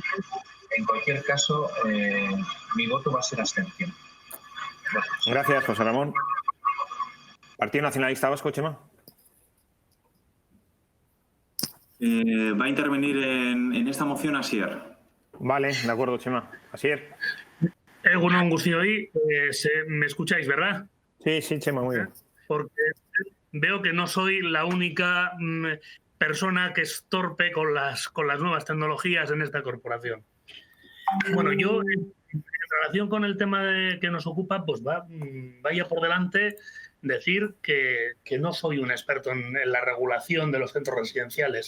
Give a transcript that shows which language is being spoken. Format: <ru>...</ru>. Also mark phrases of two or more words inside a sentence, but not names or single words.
<es>En cualquier caso, mi voto va a ser abstención. Gracias, José Ramón. Partido Nacionalista Vasco, Chema. Va a intervenir en esta moción Asier. Vale, de acuerdo, Chema. Asier.</es> <eu>Egunon Guztioi,</eu> <es>me escucháis, ¿verdad? Sí, Chema, muy bien. Porque veo que no soy la única persona que es torpe con las nuevas tecnologías en esta corporación. Bueno, yo en relación con el tema que nos ocupa, pues vaya por delante decir que no soy un experto en la regulación de los centros residenciales.</es>